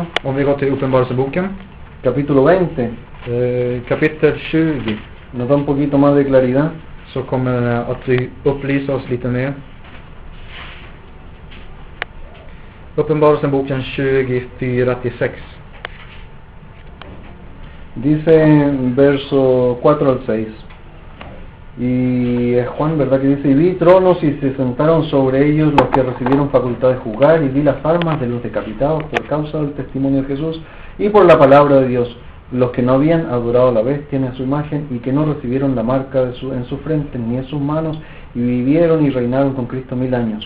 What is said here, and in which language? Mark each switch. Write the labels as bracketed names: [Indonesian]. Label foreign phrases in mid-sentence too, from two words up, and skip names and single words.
[Swedish] Om vi går till Uppenbarelseboken, [Spanish] Capítulo 20. [Swedish] kapitel 20, [Spanish] Nos da un poquito más de claridad. [Swedish] så kommer det att upplysa oss lite mer. Uppenbarelseboken 24-6. [Spanish] Dice en verso 4 al 6. Y es Juan, ¿verdad? Que dice: y vi tronos y se sentaron sobre ellos los que recibieron facultad de juzgar, y vi las almas de los decapitados por causa del testimonio de Jesús y por la palabra de Dios, los que no habían adorado a la bestia ni a su imagen, y que no recibieron la marca en su frente ni en sus manos, y vivieron y reinaron con Cristo 1000 años.